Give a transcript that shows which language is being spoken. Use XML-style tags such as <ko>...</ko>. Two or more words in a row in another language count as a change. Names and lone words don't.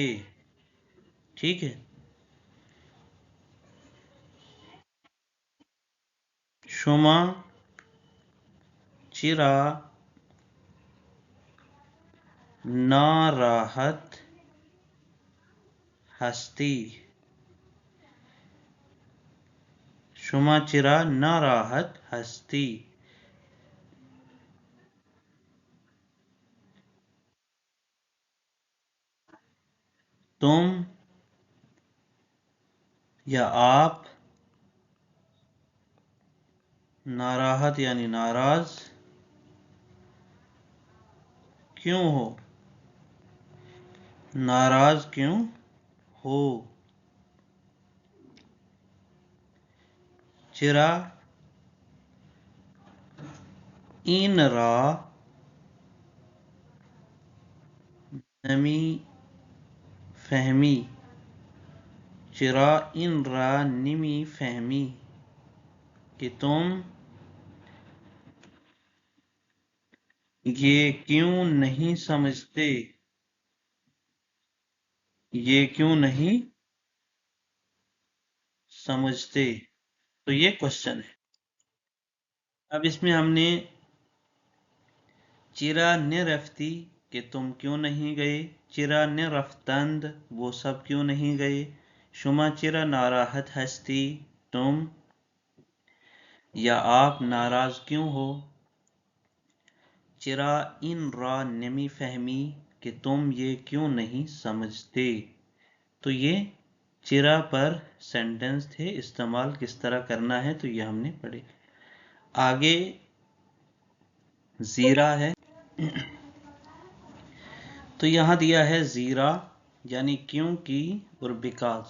<ur>ٹھیک ہے,</ur> <fa>شما چرا ناراحت هستی. شما چرا ناراحت ہستی.</fa> <ur>تم یا آپ ناراحت یعنی ناراض کیوں ہو. ناراض کیوں ہو.</ur> <fa>چرا این را نمی فہمی. چرا این را نمی فہمی</fa> <ur>کہ تم یہ کیوں نہیں سمجھتے. یہ کیوں نہیں سمجھتے. تو یہ کوشچن ہے. اب اس میں ہم نے</ur> <fa>چرا نے رفتی</fa> <ur>کہ تم کیوں نہیں گئے.</ur> <fa>چرا نے رفتند</fa> <ur>وہ سب کیوں نہیں گئے.</ur> <fa>شما چرا ناراحت ہستی</fa> <ur>تم یا آپ ناراض کیوں ہو.</ur> <fa>چرا این را نمی فہمی</fa> <ur>کہ تم یہ کیوں نہیں سمجھتے. تو یہ چرا پر سینٹنس تھے. استعمال کس طرح کرنا ہے تو یہ ہم نے پڑھے. آگے زیرہ ہے. تو یہاں دیا ہے زیرہ یعنی کیوں کی اور بیکاز.</ur>